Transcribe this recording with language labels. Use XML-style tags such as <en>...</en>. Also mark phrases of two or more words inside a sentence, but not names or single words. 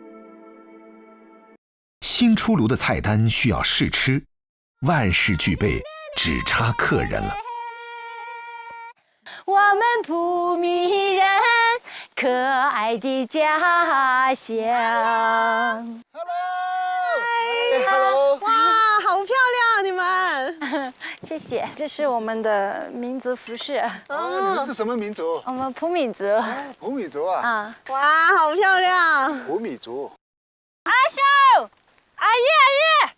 <zh>新出爐的菜單需要試吃，萬事俱備，只差客人了。我們普米人，可愛的家鄉。 Hello，哇，好漂亮，你们！謝謝，這是我們的民族服飾。哦，你們是什麼民族？我們普米族。普米族啊！啊，哇，好漂亮！普米族。阿秀，阿姨。</zh>